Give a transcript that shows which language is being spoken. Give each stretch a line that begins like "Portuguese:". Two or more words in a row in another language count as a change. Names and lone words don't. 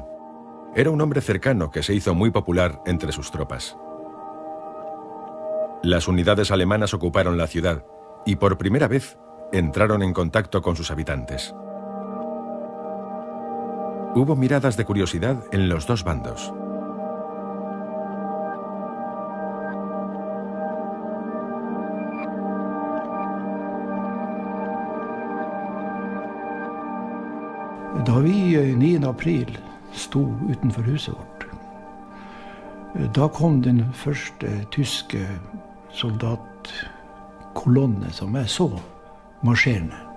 Spanish: Era un hombre cercano que se hizo muy popular entre sus tropas. Las unidades alemanas ocuparon la ciudad y por primera vez entraron en contacto con sus habitantes. Hubo miradas de curiosidad en los 2 bandos.
Norwegian: Da vi 9. april sto utenfor huset vårt, da kom den første tyske soldatkolonne som jeg så marsjerende.